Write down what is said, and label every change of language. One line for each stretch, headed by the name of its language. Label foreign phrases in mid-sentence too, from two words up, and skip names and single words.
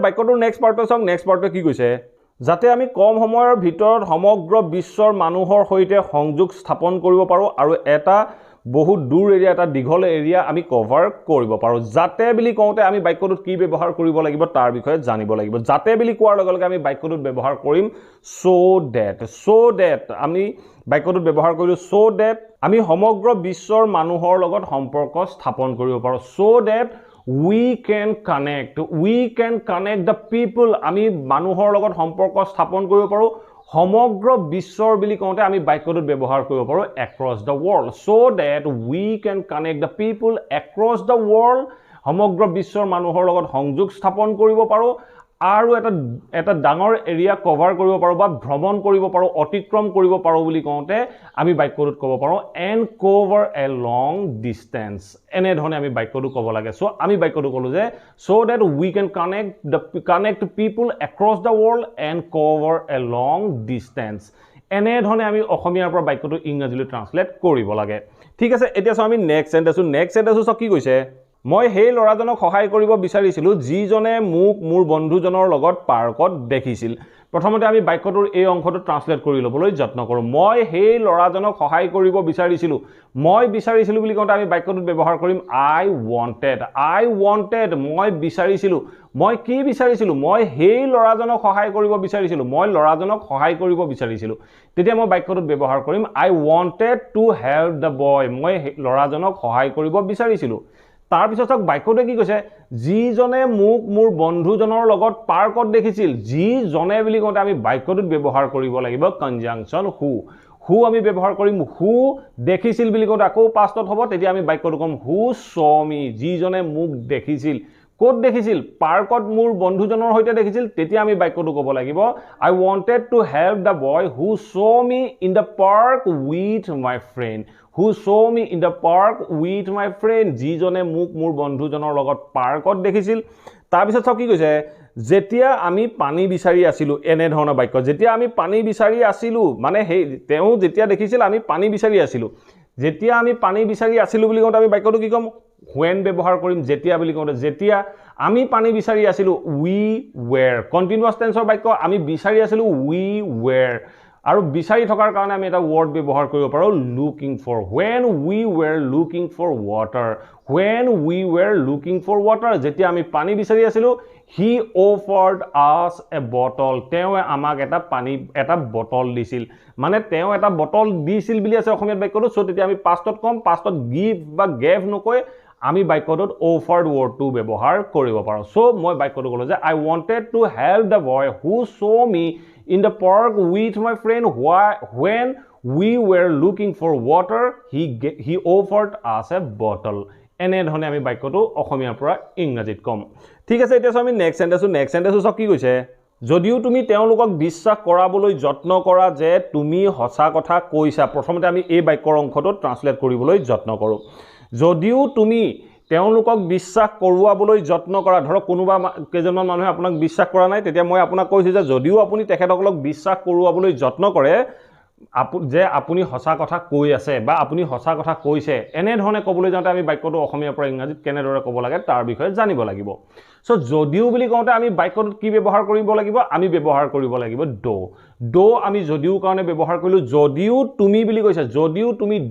Assamese: বাক্যটোৰ নেক্সট পাৰ্টটো চাওক নেক্সট পাৰ্টটো কি কৈছে যাতে আমি কম সময়ৰ ভিতৰত সমগ্ৰ বিশ্বৰ মানুহৰ সৈতে সংযোগ স্থাপন কৰিব পাৰোঁ আৰু এটা বহুত দূৰ এৰিয়া এটা দীঘল এৰিয়া আমি কভাৰ কৰিব পাৰোঁ যাতে বুলি কওঁতে আমি বাক্যটোত কি ব্যৱহাৰ কৰিব লাগিব তাৰ বিষয়ে জানিব লাগিব যাতে বুলি কোৱাৰ লগে লগে আমি বাক্যটোত ব্যৱহাৰ কৰিম
English: so that
Assamese: আমি বাক্যটোত ব্যৱহাৰ কৰিলোঁ
English: so that
Assamese: আমি সমগ্ৰ বিশ্বৰ মানুহৰ লগত সম্পৰ্ক স্থাপন কৰিব পাৰোঁ
English: so that we can connect the people
Assamese: আমি মানুহৰ লগত সম্পৰ্ক স্থাপন কৰিব পাৰোঁ সমগ্ৰ বিশ্বৰ বুলি কওঁতে আমি বাক্যটোত ব্যৱহাৰ কৰিব পাৰোঁ
English: across the world so that we can connect the people across the world
Assamese: সমগ্ৰ বিশ্বৰ মানুহৰ লগত সংযোগ স্থাপন কৰিব পাৰোঁ আৰু এটা ডাঙৰ এৰিয়া কভাৰ কৰিব পাৰোঁ বা ভ্ৰমণ কৰিব পাৰোঁ অতিক্ৰম কৰিব পাৰোঁ বুলি কওঁতে আমি বাক্যটোত ক'ব পাৰোঁ
English: and cover a long
Assamese: distance এনে ধৰণে আমি বাক্যটো ক'ব লাগে সো আমি বাক্যটো ক'লোঁ যে
English: so that we can connect people across the world and cover a long distance
Assamese: এনে ধৰণে আমি অসমীয়াৰ পৰা বাক্যটো ইংৰাজীলৈ ট্ৰান্সলেট কৰিব লাগে ঠিক আছে এতিয়া চাওঁ আমি
English: next sentenceটো
Assamese: চাওক কি কৈছে মই সেই ল'ৰাজনক সহায় কৰিব বিচাৰিছিলোঁ যিজনে মোক মোৰ বন্ধুজনৰ লগত পাৰ্কত দেখিছিল প্ৰথমতে আমি বাক্যটোৰ এই অংশটো ট্ৰান্সলেট কৰি ল'বলৈ যত্ন কৰোঁ মই সেই ল'ৰাজনক সহায় কৰিব বিচাৰিছিলোঁ মই বিচাৰিছিলোঁ বুলি কওঁতে আমি বাক্যটোত ব্যৱহাৰ কৰিম I wanted মই বিচাৰিছিলোঁ মই কি বিচাৰিছিলোঁ মই সেই ল'ৰাজনক সহায় কৰিব বিচাৰিছিলোঁ মই ল'ৰাজনক সহায় কৰিব বিচাৰিছিলোঁ তেতিয়া মই বাক্যটোত ব্যৱহাৰ কৰিম
English: I wanted to help the boy
Assamese: মই ল'ৰাজনক সহায় কৰিব বিচাৰিছিলোঁ তাৰ পিছত চাওক বাক্যটোৱে কি কৈছে যিজনে মোক মোৰ বন্ধুজনৰ লগত পাৰ্কত দেখিছিল যিজনে বুলি কওঁতে আমি বাক্যটোত ব্যৱহাৰ কৰিব লাগিব
English: conjunction who
Assamese: আমি ব্যৱহাৰ কৰিম হু দেখিছিল বুলি কওঁতে আকৌ পাষ্টত হ'ব তেতিয়া আমি বাক্যটো ক'ম
English: who saw me
Assamese: যিজনে মোক দেখিছিল ক'ত দেখিছিল পাৰ্কত মোৰ বন্ধুজনৰ সৈতে দেখিছিল তেতিয়া আমি বাক্যটো ক'ব লাগিব
English: I wanted to help the boy who saw me in the park with my friend
Assamese: যিজনে মোক মোৰ বন্ধুজনৰ লগত পাৰ্কত দেখিছিল তাৰ পিছত চাওক কি কৈছে যেতিয়া আমি পানী বিচাৰি আছিলোঁ এনে ধৰণৰ বাক্য যেতিয়া আমি পানী বিচাৰি আছিলোঁ মানে সেই তেওঁ যেতিয়া দেখিছিল আমি পানী বিচাৰি আছিলোঁ যেতিয়া আমি পানী বিচাৰি আছিলোঁ বুলি কওঁতে আমি বাক্যটো কি ক'ম when ব্যৱহাৰ কৰিম যেতিয়া বুলি কওঁতে যেতিয়া আমি পানী বিচাৰি আছিলোঁ
English: we were
Assamese: কন্টিনিউয়াছ টেন্সৰ বাক্য আমি বিচাৰি আছিলোঁ
English: we were
Assamese: আৰু বিচাৰি থকাৰ কাৰণে আমি এটা ওয়াৰ্ড ব্যৱহাৰ কৰিব পাৰোঁ
English: looking for when we were looking for water
Assamese: যেতিয়া আমি পানী বিচাৰি আছিলোঁ
English: he offered us a bottle
Assamese: তেওঁ আমাক এটা বটল দিছিল মানে তেওঁ এটা বটল দিছিল বুলি আছে অসমীয়া বাক্যটো সো তেতিয়া আমি পাষ্টত কম পাষ্টত give বা gave নকৈ আমি বাক্যটোত offered wordটো ব্যৱহাৰ কৰিব পাৰোঁ সো মই বাক্যটো ক'লো
English: যে I wanted to help the boy who saw me in the park with my friend when we were looking for water he offered us a bottle
Assamese: এনে ধৰণে আমি বাক্যটো অসমীয়াৰ পৰা ইংৰাজীত কম ঠিক আছে এতিয়া আমি
English: next sentence
Assamese: কি কৈছে যদিও তুমি তেওঁলোকক বিশ্বাস কৰাবলৈ যত্ন কৰা যে তুমি হসা কথা কৈছা প্ৰথমতে আমি এই বাক্যৰ অংশটো ট্ৰান্সলেট কৰিবলৈ যত্ন কৰো যদিও তুমি তেওঁলোকক বিশ্বাস কৰোৱাবলৈ যত্ন কৰা ধৰক কোনোবা কেজনমান মানুহে আপোনাক বিশ্বাস কৰা নাই তেতিয়া মই আপোনাক কৈছো যে যদিও আপুনি তেখেতসকলক বিশ্বাস কৰোৱাবলৈ যত্ন কৰে যে আপুনি হসা কথা কৈ আছে বা আপুনি হসা কথা কৈছে এনে ধৰণে ক'বলৈ যাওঁতে আমি বাক্যটো অসমীয়াৰ পৰা ইংৰাজীত কেনেদৰে ক'ব লাগে তাৰ বিষয়ে জানিব লাগিব সো যদিও বুলি কওঁতে আমি বাক্যটোত কি ব্যৱহাৰ কৰিব লাগিব আমি ব্যৱহাৰ কৰিব লাগিব ডো আমি যদিও কাৰণে ব্যৱহাৰ কৰিলো যদিও তুমি বুলি কৈছে যদিও তুমি